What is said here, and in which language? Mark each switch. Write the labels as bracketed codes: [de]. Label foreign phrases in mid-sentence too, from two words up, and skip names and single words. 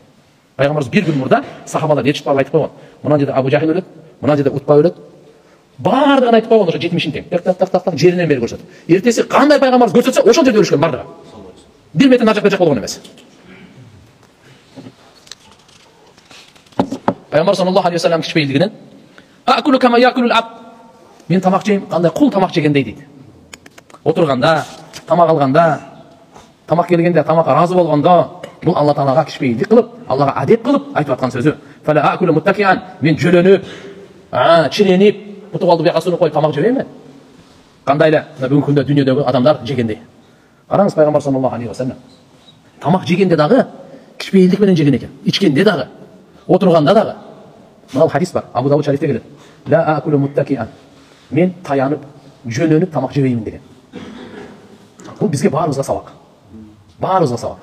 [ky] Пайгамбарыбыз бир күн мурда сахабалар ертип барып айтып койгон. Мына жерде Абу Жахил өлөт, мына жерде Утба өлөт. Баардыгын айтып койгон ошо 70-ин тең. Так жеринен бери көрсөтүп. Эртеси кандай пайгамбарыбыз көрсөтсө ошол жерде өлүшкөн баардыгы. 1 метр нажак бержак болгон эмес. [ar] Пайгамбар صلى الله عليه وسلم кичпейилдигинен آكل كما يأكل العبد. [ky] Мен тамак жейм, кандай кул тамак жегендей дейт. Отурганда, тамак алганда, тамак келгенде, тамакка разы болгондо, бул Алла Таалага кичпейилдик кылып, Аллага адет кылып айтып аткан сөзү. [ar] فلا آكل متكئا. [ky] Мен жөлөнүп, чиренип, бутуп алды бияка сунуп коюп тамак жебейм мен. Кандай эле бүгүнкү күндө дүйнөдөгү адамдар жегендей. Караңыз пайгамбар [ar] صلى الله عليه وسلم. [ky] Тамак жегенде дагы кичпейилдик менен жеген экен. Ичкенде дагы, отурганда дагы. Мына хадис бар. Абу Дауд шарифте келет. [ar] لا آكل متكئا. [ky] Мен таянып, жөнөнүп тамак жебеймин деген. Бул бизге баарыбызга сабак. Баарыбызга сабак.